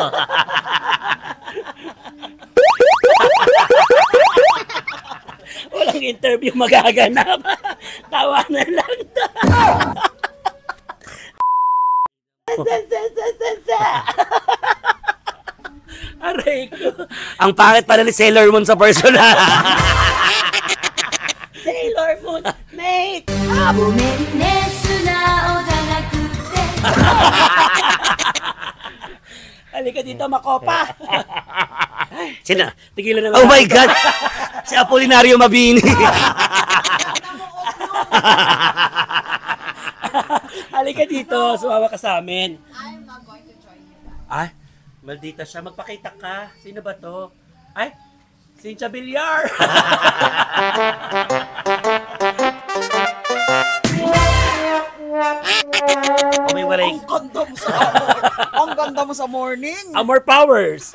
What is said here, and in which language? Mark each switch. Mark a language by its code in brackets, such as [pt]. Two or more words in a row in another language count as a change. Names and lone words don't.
[tl] Walang interview magaganap. Tawanan lang to. Aray ko. Ang pangit pala ni Sailor Moon sa personal. Sailor Moon, mate! [ja] ごめんね素直じゃなくて [tl] Halika dito, Makopa. Sino? Tigilan na lang. [en] Oh my God! [tl] Si Apolinario Mabini. Halika dito, sumama ka sa amin. [en] I'm not going to join you guys. [tl] Ay, maldita siya. Magpakita ka. Sino ba to? Ay, Cynthia Villar. Umiwalay. Ang ganda mo sa morning.